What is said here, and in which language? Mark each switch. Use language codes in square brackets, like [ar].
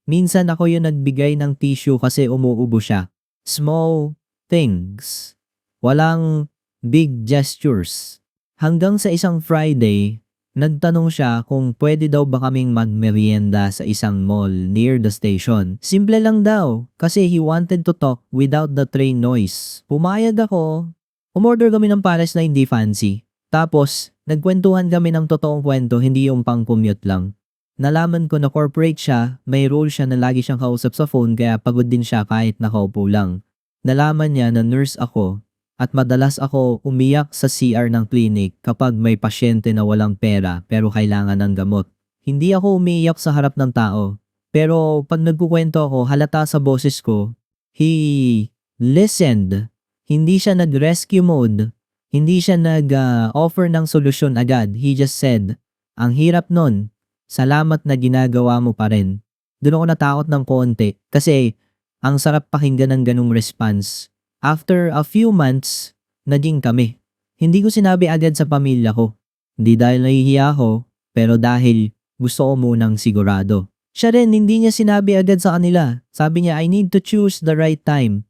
[tl] Minsan ako yung nagbigay ng tissue kasi umuubo siya. [en] Small things. [tl] Walang [en] big gestures. [tl] Hanggang sa isang Friday, nagtanong siya kung pwede daw ba kaming magmerienda sa isang mall [en] near the station. [tl] Simple lang daw kasi [en] he wanted to talk without the train noise. [tl] Pumayag ako. Umorder kami ng pares na hindi fancy. Tapos, nagkwentuhan kami ng totoong kwento, hindi yung pang-commute lang. Nalaman ko na corporate siya, may role siya na lagi siyang kausap sa phone kaya pagod din siya kahit nakaupo lang. Nalaman niya na nurse ako at madalas ako umiyak sa CR ng clinic kapag may pasyente na walang pera pero kailangan ng gamot. Hindi ako umiiyak sa harap ng tao. Pero pag nagkukwento ako, halata sa boses ko, [en] he listened. [tl] Hindi siya nag-rescue mode. Hindi siya nag-offer ng solusyon agad. [en] He just said, [tl] ang hirap nun. Salamat na ginagawa mo pa rin. Doon ako natakot ng konti kasi ang sarap pakinggan ng ganung response. [en] After a few months, [tl] naging kami. Hindi ko sinabi agad sa pamilya ko. Hindi dahil nahihiya ako, pero dahil gusto ko munang sigurado. Siya rin, hindi niya sinabi agad sa kanila. Sabi niya, [en] I need to choose the right time.